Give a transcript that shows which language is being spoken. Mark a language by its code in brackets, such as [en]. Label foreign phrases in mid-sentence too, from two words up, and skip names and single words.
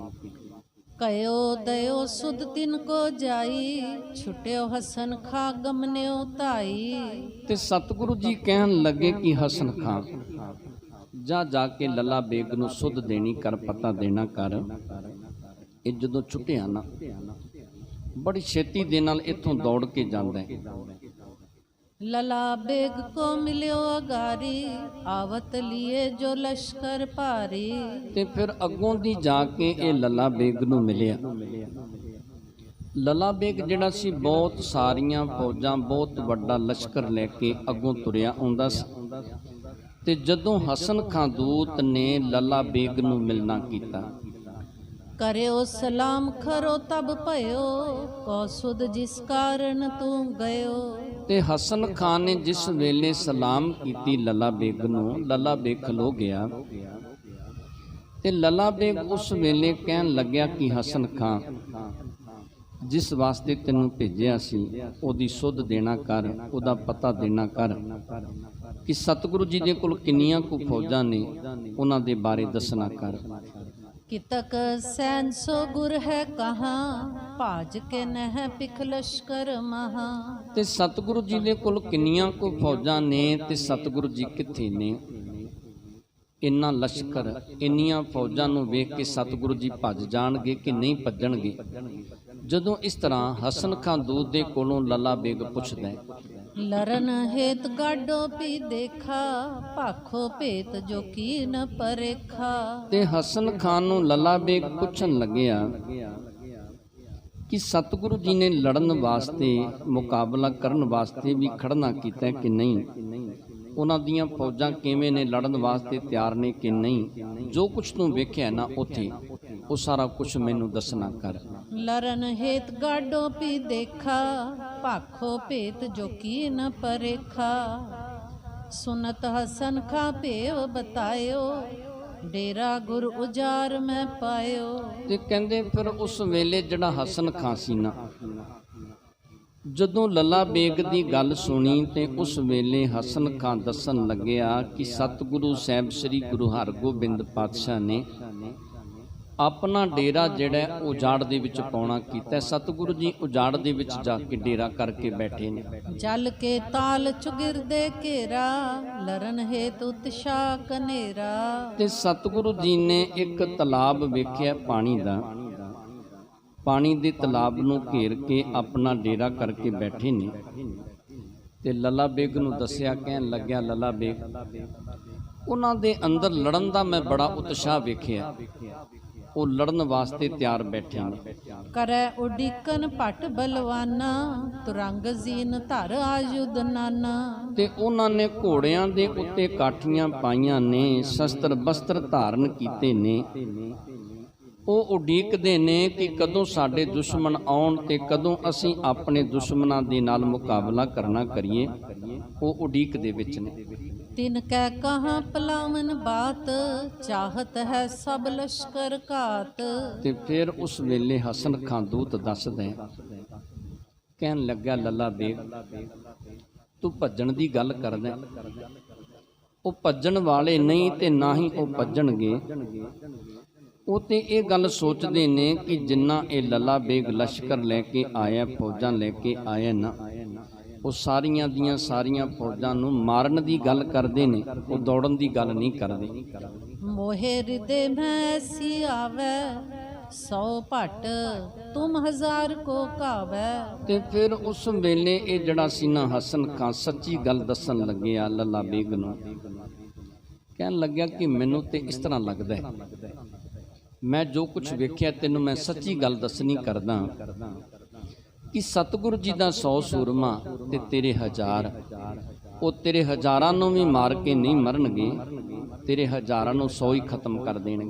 [bra] ਕਯੋ ਦਇਓ ਸੁਧ ਤਿਨ ਕੋ ਜਾਈ, ਛੁਟਿਓ ਹਸਨ ਖਾਂ ਗਮਨਿਓ ਧਾਈ। [pa] ਤੇ ਸਤਿਗੁਰੂ ਜੀ ਕਹਿਣ ਲੱਗੇ ਕਿ ਹਸਨ ਖਾਂ ਜਾ ਕੇ ਲੱਲਾ ਬੇਗ ਨੂੰ ਸੁਧ ਦੇਣੀ ਕਰ, ਪਤਾ ਦੇਣਾ ਕਰ। ਇਹ ਜਦੋਂ ਛੁੱਟਿਆ ਨਾ, ਬੜੀ ਛੇਤੀ ਦੇ ਨਾਲ ਇੱਥੋਂ ਦੌੜ ਕੇ ਜਾਂਦਾ ਹੈ। [bra] लला बेग को मिलियो अगारी, आवत लिए जो लश्कर भारी। [pa] ਤੇ ਫਿਰ ਅੱਗੋਂ ਦੀ ਜਾ ਕੇ ਇਹ ਲੱਲਾ ਬੇਗ ਨੂੰ ਮਿਲਿਆ। ਲੱਲਾ ਬੇਗ ਜਿਹੜਾ ਸੀ ਬਹੁਤ ਸਾਰੀਆਂ ਫੌਜਾਂ, ਬਹੁਤ ਵੱਡਾ ਲਸ਼ਕਰ ਲੈ ਕੇ ਅੱਗੋਂ ਤੁਰਿਆ ਆਉਂਦਾ ਸੀ। ਤੇ ਜਦੋਂ ਹਸਨ ਖਾਂ ਦੂਤ ਨੇ ਲੱਲਾ ਬੇਗ ਨੂੰ ਮਿਲਣਾ ਕੀਤਾ, [bra] करो सलाम खरो तब भयो, कौसुद जिस कारण तू गयो। [pa] ਤੇ ਹਸਨ ਖਾਨ ਨੇ ਜਿਸ ਵੇਲੇ ਸਲਾਮ ਕੀਤੀ ਲੱਲਾ ਬੇਗ ਨੂੰ, ਲੱਲਾ ਬੇਗ ਖਲੋ ਗਿਆ। ਤੇ ਲੱਲਾ ਬੇਗ ਉਸ ਵੇਲੇ ਕਹਿਣ ਲੱਗਿਆ ਕਿ ਹਸਨ ਖਾਂ ਜਿਸ ਵਾਸਤੇ ਤੈਨੂੰ ਭੇਜਿਆ ਸੀ ਉਹਦੀ ਸੁੱਧ ਦੇਣਾ ਕਰ, ਉਹਦਾ ਪਤਾ ਦੇਣਾ ਕਰ ਕਿ ਸਤਿਗੁਰੂ ਜੀ ਦੇ ਕੋਲ ਕਿੰਨੀਆਂ ਕੁ ਫੌਜਾਂ ਨੇ, ਉਹਨਾਂ ਦੇ ਬਾਰੇ ਦੱਸਣਾ ਕਰ। [bra] कितक सैन सो गुर है कहाँ, भाज के नह पिख लश्कर महा। [pa] ਤੇ ਸਤਿਗੁਰੂ ਜੀ ਦੇ ਕੋਲ ਕਿੰਨੀਆਂ ਕੁ ਫੌਜਾਂ ਨੇ ਤੇ ਸਤਿਗੁਰੂ ਜੀ ਕਿੱਥੇ ਨੇ? ਇੰਨਾ ਲਸ਼ਕਰ, ਇੰਨੀਆਂ ਫੌਜਾਂ ਨੂੰ ਵੇਖ ਕੇ ਸਤਿਗੁਰੂ ਜੀ ਭੱਜ ਜਾਣਗੇ ਕਿ ਨਹੀਂ ਭੱਜਣਗੇ? ਜਦੋਂ ਇਸ ਤਰ੍ਹਾਂ ਹਸਨ ਖਾਂ ਦੂਤ ਦੇ ਕੋਲੋਂ ਲੱਲਾ ਬੇਗ ਪੁੱਛਦਾ ਹੈ, [bra] लरन हेत गाडो पी देखा, भाखो भेत जो की न परेखा। [pa] ਤੇ ਹਸਨ ਖਾਨ ਨੂੰ ਲੱਲਾ ਬੇਗ ਪੁੱਛਣ ਲੱਗਿਆ ਕਿ ਸਤਿਗੁਰੂ ਜੀ ਨੇ ਲੜਨ ਵਾਸਤੇ, ਮੁਕਾਬਲਾ ਕਰਨ ਵਾਸਤੇ ਵੀ ਖੜਨਾ ਕੀਤਾ ਕਿ ਨਹੀਂ? ਉਹਨਾਂ ਦੀਆਂ ਫੌਜਾਂ ਕਿਵੇਂ ਨੇ, ਲੜਨ ਵਾਸਤੇ ਤਿਆਰ ਨੇ ਕਿ ਨਹੀਂ? ਜੋ ਕੁਛ ਤੂੰ ਵੇਖਿਆ ਨਾ ਉੱਥੇ, ਉਹ ਸਾਰਾ ਕੁਛ ਮੈਨੂੰ ਦੱਸਣਾ ਕਰ। [bra] लरन हेत गाडो पी देखा, भाखो भेत जो की न परेखा। सुनत हसन खा भेव बतायो, डेरा गुर उजार मैं पायो। [pa] ਤੇ ਕਹਿੰਦੇ ਫਿਰ ਉਸ ਵੇਲੇ ਜਿਹੜਾ ਹਸਨ ਖਾਂ ਸੀ ਨਾ, ਜਦੋਂ ਲੱਲਾ ਬੇਗ ਦੀ ਗੱਲ ਸੁਣੀ ਤੇ ਉਸ ਵੇਲੇ ਹਸਨ ਖਾਂ ਦੱਸਣ ਲੱਗਿਆ ਕਿ ਸਤਿਗੁਰੂ ਸਾਹਿਬ ਸ੍ਰੀ ਗੁਰੂ ਹਰਗੋਬਿੰਦ ਪਾਤਸ਼ਾਹ ਨੇ ਆਪਣਾ ਡੇਰਾ ਜਿਹੜਾ ਉਜਾੜ ਦੇ ਵਿੱਚ ਪਾਉਣਾ ਕੀਤਾ। ਸਤਿਗੁਰੂ ਜੀ ਉਜਾੜ ਦੇ ਵਿੱਚ ਜਾ ਕੇ ਡੇਰਾ ਕਰਕੇ ਬੈਠੇ ਨੇ। [bra] जल के ताल चुगिरदे घेरा, लरन हेत उत्साह कनेरा। [pa] ਤੇ ਸਤਿਗੁਰੂ ਜੀ ਨੇ ਇੱਕ ਤਲਾਬ ਵੇਖਿਆ ਪਾਣੀ ਦਾ, ਪਾਣੀ ਦੇ ਤਲਾਬ ਨੂੰ ਘੇਰ ਕੇ ਆਪਣਾ ਡੇਰਾ ਕਰਕੇ ਬੈਠੇ ਨੇ। ਤੇ ਲੱਲਾ ਬੇਗ ਨੂੰ ਦੱਸਿਆ, ਕਹਿਣ ਲੱਗਿਆ, ਲੱਲਾ ਬੇਗ, ਉਹਨਾਂ ਦੇ ਅੰਦਰ ਲੜਨ ਦਾ ਮੈਂ ਬੜਾ ਉਤਸ਼ਾਹ ਵੇਖਿਆ, ਉਹ ਲੜਨ ਵਾਸਤੇ ਤਿਆਰ ਬੈਠੇ ਨੇ। [bra] करे उडिकन पट बलवाना, तुरंग जीन धर आयुध नाना। [pa] ਤੇ ਉਹਨਾਂ ਨੇ ਘੋੜਿਆਂ ਦੇ ਉੱਤੇ ਕਾਠੀਆਂ ਪਾਈਆਂ ਨੇ, ਸ਼ਸਤਰ ਬਸਤਰ ਧਾਰਨ ਕੀਤੇ ਨੇ। ਉਹ ਉਡੀਕਦੇ ਨੇ ਕਿ ਕਦੋਂ ਸਾਡੇ ਦੁਸ਼ਮਣ ਆਉਣ ਤੇ ਕਦੋਂ ਅਸੀਂ ਆਪਣੇ ਦੁਸ਼ਮਣਾਂ ਦੇ ਨਾਲ ਮੁਕਾਬਲਾ ਕਰਨਾ ਕਰੀਏ। ਉਹ ਉਡੀਕ ਦੇ ਵਿੱਚ ਨੇ। [bra] तिन कै कहाँ पलावन बात, चाहत है सब लश्कर घात। [pa] ਤੇ ਫਿਰ ਉਸ ਵੇਲੇ ਹਸਨ ਖਾਂ ਦੂਤ ਦੱਸਦਾ ਹੈ, ਕਹਿਣ ਲੱਗਾ, ਲੱਲਾ ਬੇਗ, ਤੂੰ ਭੱਜਣ ਦੀ ਗੱਲ ਕਰਦਾ, ਉਹ ਭੱਜਣ ਵਾਲੇ ਨਹੀਂ ਤੇ ਨਾ ਹੀ ਉਹ ਭੱਜਣਗੇ। ਉਹ ਤੇ ਇਹ ਗੱਲ ਸੋਚਦੇ ਨੇ ਕਿ ਜਿੰਨਾ ਇਹ ਲੱਲਾ ਬੇਗ ਲਸ਼ਕਰ ਲੈ ਕੇ ਆਇਆ, ਫੌਜਾਂ ਲੈ ਕੇ ਆਇਆ ਨਾ, ਉਹ ਸਾਰੀਆਂ ਦੀਆਂ ਸਾਰੀਆਂ ਫੌਜਾਂ ਨੂੰ ਮਾਰਨ ਦੀ ਗੱਲ ਕਰਦੇ ਨੇ, ਉਹ ਦੌੜਨ ਦੀ ਗੱਲ ਨਹੀਂ ਕਰਦੇ। [bra] मोहे हृदय में ऐसी आवे, 100 भट तुम 1000 को कावे। [pa] ਤੇ ਫਿਰ ਉਸ ਵੇਲੇ ਇਹ ਜਿਹੜਾ ਸੀ ਨਾ ਹਸਨ ਖਾਂ ਸੱਚੀ ਗੱਲ ਦੱਸਣ ਲੱਗਿਆ ਲੱਲਾ ਬੇਗ ਨੂੰ। ਕਹਿਣ ਲੱਗਿਆ ਕਿ ਮੈਨੂੰ ਤੇ ਇਸ ਤਰ੍ਹਾਂ ਲੱਗਦਾ ਹੈ, ਮੈਂ ਜੋ ਕੁਝ ਵੇਖਿਆ ਤੈਨੂੰ ਮੈਂ ਸੱਚੀ ਗੱਲ ਦੱਸਣੀ ਕਰਦਾ ਕਿ ਸਤਿਗੁਰੂ ਜੀ ਦਾ 100 ਸੂਰਮਾ ਤੇ ਤੇਰੇ 1000, ਉਹ ਤੇਰੇ ਹਜ਼ਾਰਾਂ ਨੂੰ ਵੀ ਮਾਰ ਕੇ ਨਹੀਂ ਮਰਨਗੇ, ਤੇਰੇ ਹਜ਼ਾਰਾਂ ਨੂੰ 100 ਹੀ ਖਤਮ ਕਰ ਦੇਣਗੇ।